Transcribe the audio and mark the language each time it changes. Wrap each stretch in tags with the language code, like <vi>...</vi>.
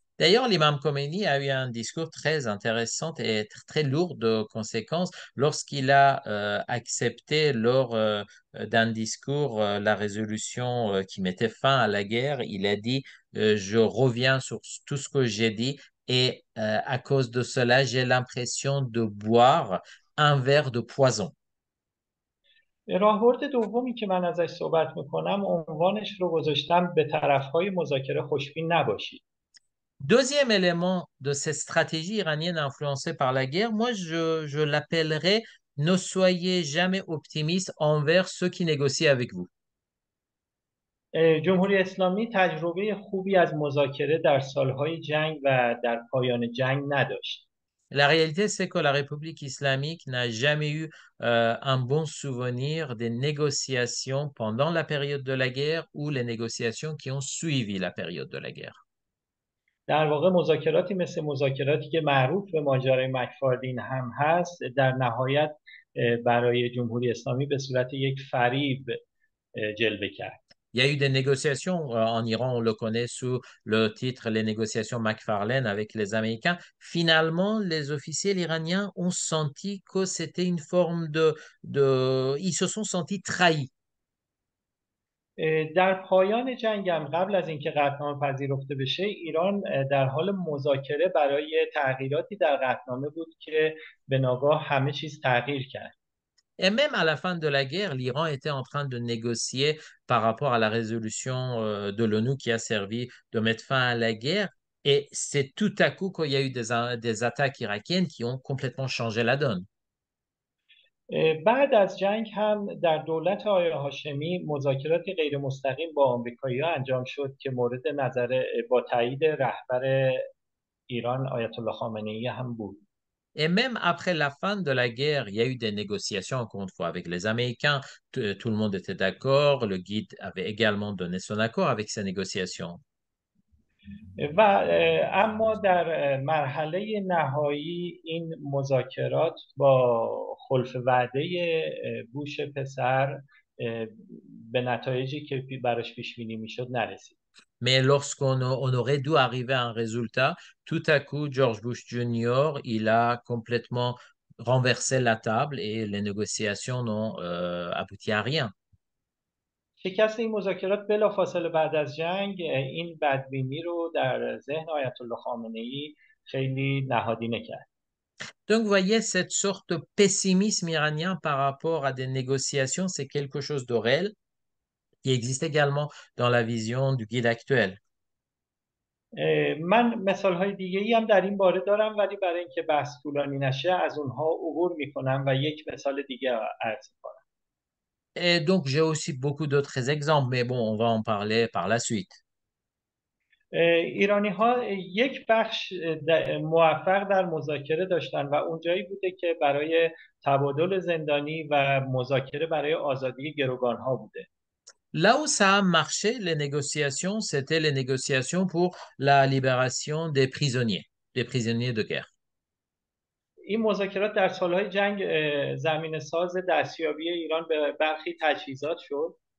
<fr>D'ailleurs, l'imam Khomeini a eu un discours très intéressant et très lourd de conséquences lorsqu'il a accepté lors d'un discours la résolution qui mettait fin à la guerre. Il a dit, je reviens sur tout ce que j'ai dit et à cause de cela, j'ai l'impression de boire un verre de poison.</fr> <fa>راهبرد دومی که من ازش صحبت میکنم عنوانش رو گذاشتم به طرفهای مذاکره خوشبین نباشید.</fa> <fr>Deuxième élément de cette stratégie iranienne influencée par la guerre, moi je l'appellerais ne soyez jamais optimiste envers ceux qui négocient avec vous.</fr> <fa>جمهوری اسلامی تجربه خوبی از مذاکره در سالهای جنگ و در پایان جنگ نداشت.</fa> <fr>La réalité, c'est que la République islamique n'a jamais eu un bon souvenir des négociations pendant la période de la guerre ou les négociations qui ont suivi la période de la guerre.</fr> <fa>در واقع مذاکراتی مثل مذاکراتی که معروف به ماجرای مکفاردین هم هست در نهایت برای جمهوری اسلامی به صورت یک فریب جلوه کرد.</fa> <fr>Il y a eu des négociations en Iran, on le connaît sous le titre les négociations McFarlane avec les Américains. Finalement, les officiels iraniens ont senti que c'était une forme Ils se sont sentis trahis.</fr> <fa>در پایان جنگ هم قبل از اینکه قطعنامه پذیرفته بشه ایران در حال مذاکره برای تغییراتی در قطعنامه بود که به ناگاه همه چیز تغییر کرد.</fa> <fr>Et même à la fin de la guerre, l'Iran était en train de négocier par rapport à la résolution de l'ONU qui a servi de mettre fin à la guerre. Et c'est tout à coup qu'il y a eu des attaques irakiennes qui ont complètement changé la donne.</fr> <fa>بعد از جنگ هم در دولت آقای هاشمی مذاکراتی غیر مستقیم با آمریکایی‌ها انجام شد که مورد نظر با تایید رهبر ایران آیت الله خامنه‌ای هم بود.</fa> <fr>Et même après la fin de la guerre, il y a eu des négociations, encore une fois, avec les Américains. Tout le monde était d'accord. Le guide avait également donné son accord avec ces négociations.</fr> <fa>و اما در مرحله نهایی این مذاکرات با خلف وعده بوش پسر به نتایجی که براش پیش بینی میشد نرسید.</fa> <fr>Mais lorsqu'on aurait dû arriver à un résultat, tout à coup, George Bush Jr., il a complètement renversé la table et les négociations n'ont abouti à rien.</fr> <fa>شکست این مذاکرات بلافاصله بعد از جنگ این بدبینی رو در ذهن آیت الله خامنه‌ای خیلی نهادینه کرد.</fa> <fr>Donc, vous voyez, cette sorte de pessimisme iranien par rapport à des négociations, c'est quelque chose de réel qui existe également dans la vision du guide actuel.</fr> <fa>من مثال های دیگه ای هم در این باره دارم ولی برای اینکه بحث طولانی نشه از اونها عبور میکنم و یک مثال دیگه عرض کنم.</fa> <fr>Et donc, j'ai aussi beaucoup d'autres exemples, mais bon, on va en parler par la suite.</fr> <fa>ایرانی ها یک بخش موفق در مذاکره داشتن و اونجایی بوده که برای تبادل زندانی و مذاکره برای آزادی گروگان ها بوده.</fa> <fr>Là où ça a marché, les négociations, c'était les négociations pour la libération des prisonniers de guerre.</fr> <fa>این مذاکرات در سالهای جنگ زمین ساز دستیابی ایران به برخی تجهیزات شد.</fa>